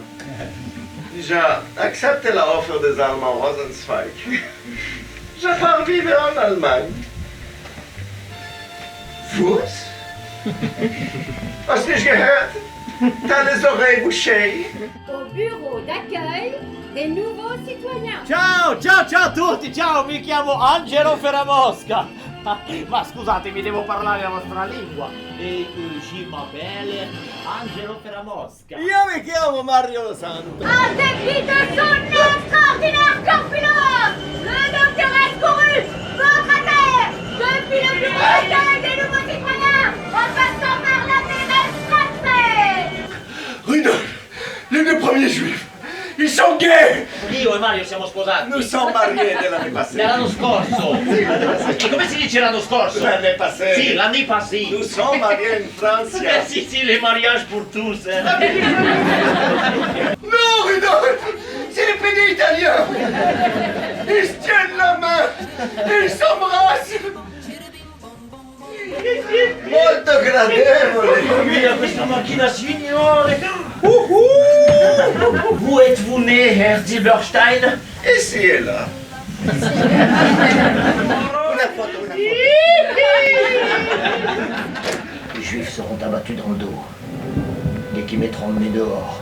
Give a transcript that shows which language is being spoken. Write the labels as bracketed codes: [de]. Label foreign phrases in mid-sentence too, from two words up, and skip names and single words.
[fr] Déjà, accepte la offre des Allemands Rosenzweig. Je pars vivre en Allemagne. [de] Fuß? Hast du nicht gehört? [fr] T'as les oreilles bouchées. Au bureau d'accueil des nouveaux citoyens. [it] Ciao, ciao, ciao a tutti, ciao, mi chiamo Angelo Ferramosca. Ma scusatemi, devo parlare la vostra lingua. [fr] E je m'appelle Angelo Ferramosca. [it] Io mi chiamo Mario Santo. [fr] En dépit de son extraordinaire corpulence, le docteur est couru, ventre à terre, depuis le bureau d'accueil des nouveaux citoyens, en passant par la maîtresse. Rudolf, les 2 premiers juifs, ils sont gays. [it] Io e Mario siamo sposati. [fr] Nous sommes mariés dès l'année passée. [it] L'anno scorso. E come si dice l'anno scorso? [fr] L'année passée. Sì, l'année passée. Nous sommes mariés en France. Si, si, les mariages pour tous. Hein. Non, Rudolf, c'est les PD italiens. Ils se tiennent la main. Ils s'embrassent. [it] Molto gradevole. Mira questa macchina, signore. [fr] Où êtes-vous né, Herr Zilberstein? Ici et là. Les Juifs seront abattus dans le dos dès qu'ils mettront le nez dehors.